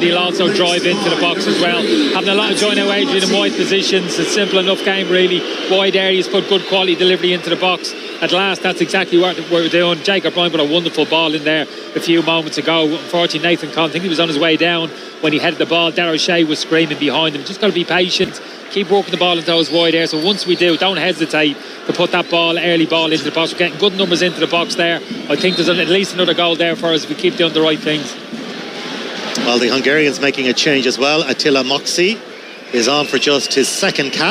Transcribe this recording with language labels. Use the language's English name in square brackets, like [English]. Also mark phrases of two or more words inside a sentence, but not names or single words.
[English] He'll also drive into the box as well. Having a lot of joint out Adrian in wide positions. It's a simple enough game really. Wide areas, put good quality delivery into the box. At last, that's exactly what we're doing. Jacob Ryan put a wonderful ball in there a few moments ago. Unfortunately, Nathan Conn, I think he was on his way down when he headed the ball. Darragh O'Shea was screaming behind him. Just got to be patient. Keep working the ball into those wide areas. So once we do, don't hesitate to put that early ball into the box. We're getting good numbers into the box there. I think there's at least another goal there for us if we keep doing the right things. Well, the Hungarians making a change as well. Attila Moxi is on for just his second cap.